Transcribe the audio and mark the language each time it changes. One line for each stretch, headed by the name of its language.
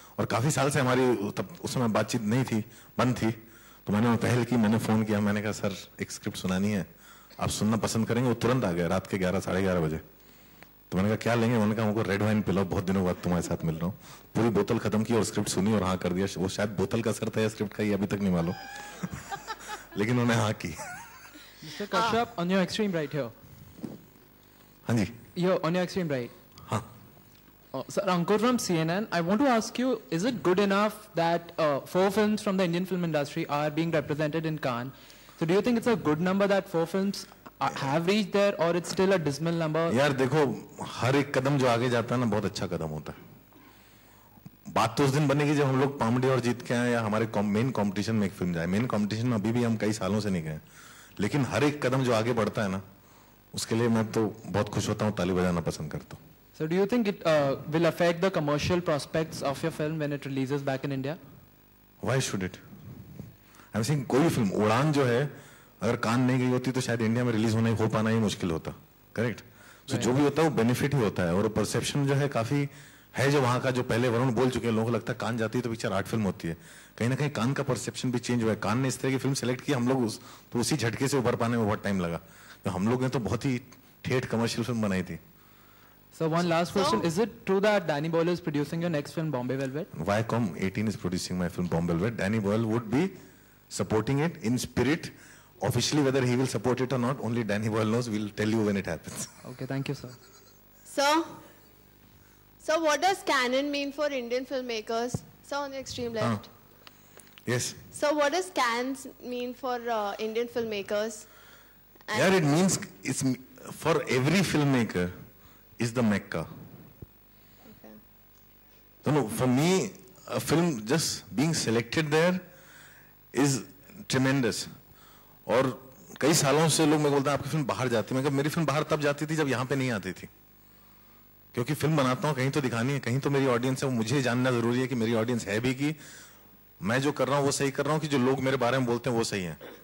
Hindi: और काफी साल से हमारी तब उस समय बातचीत नहीं थी, बंद थी, तो मैंने पहल की, मैंने फोन किया, मैंने कहा सर एक स्क्रिप्ट सुनानी है, आप सुनना पसंद करेंगे? वो तुरंत आ गए रात के 11 साढ़े 11 बजे। तो मैंने कहा क्या लेंगे? उन्होंने कहा हमको रेड वाइन पिलाओ, बहुत दिनों बाद तुम्हारे साथ मिल रहा हूँ। पूरी बोतल खत्म की और स्क्रिप्ट सुनी और हाँ कर दिया। वो शायद बोतल का असर था या स्क्रिप्ट का, ये अभी तक नहीं मालूम लेकिन उन्होंने हाँ की।
English: Mr. Kashyap, on your extreme right here.
Hindi: हाँ जी,
English: Here, on your extreme right.
Hindi: हाँ।
English: Sir, Ankur from CNN, I want to ask you, is it good enough that 4 films from the Indian film industry are being represented in Cannes? So do you think it's a good number that 4 films have reached there, or it's still a dismal number?
Hindi: यार देखो, हर एक कदम जो आगे जाता है ना, बहुत अच्छा कदम होता है। बात तो उस दिन बनेगी जब हम लोग पामडी और जीत के आए, या हमारे मेन कंपटीशन में एक फिल्म जाए। मेन कंपटीशन में अभी भी हम कई सालों से नहीं गए, लेकिन हर एक कदम जो आगे बढ़ता है ना, उसके लिए मैं तो बहुत खुश होता हूँ, ताली बजाना पसंद करता हूँ।
English: So do you think it will affect the commercial prospects of your film when it releases back in India? Why should it? I'm saying
Hindi: कोई फिल्म, उड़ान जो है, अगर कान नहीं गई होती तो शायद इंडिया में रिलीज हो पाना ही मुश्किल होता। करेक्ट? सो जो भी होता है वो बेनिफिट ही होता है, और परसेप्शन जो है काफी है जो वहां का, जो पहले वरुण बोल चुके हैं, लोगों को लगता है कान जाती है तो पिक्चर आर्ट फिल्म होती है। कहीं ना कहीं कान का परसेप्शन भी चेंज हुआ है। कान ने इस तरह की फिल्म सेलेक्ट की, हम लोग तो उसी झटके से उभर पाने में बहुत टाइम लगा। तो हम लोग ने तो बहुत ही ठेठ कमर्शियल फिल्म बनाई थी।
English: So one last question, is it true that Danny Boyle is producing your next film, Bombay Velvet? Viacom 18 is producing my film Bombay Velvet. Danny Boyle would be supporting it in spirit. Officially, whether he will support it or not, only Danny Boyle knows. We'll tell you when it happens. Okay, thank you, sir. So what does canon mean for Indian filmmakers? So on the extreme left. Yes. So what does Cannes mean for Indian filmmakers? Yeah, it means it's for every filmmaker is the Mecca. Okay. So no, for me, a film just being selected there is tremendous.
Hindi: और कई सालों से लोग मेरे को बोलते हैं आपकी फिल्म बाहर जाती है। मैं कहा मेरी फिल्म बाहर तब जाती थी जब यहाँ पे नहीं आती थी, क्योंकि फिल्म बनाता हूँ कहीं तो दिखानी है, कहीं तो मेरी ऑडियंस है। वो मुझे जानना जरूरी है कि मेरी ऑडियंस है भी, कि मैं जो कर रहा हूँ वो सही कर रहा हूँ, कि जो लोग मेरे बारे में बोलते हैं वो सही है।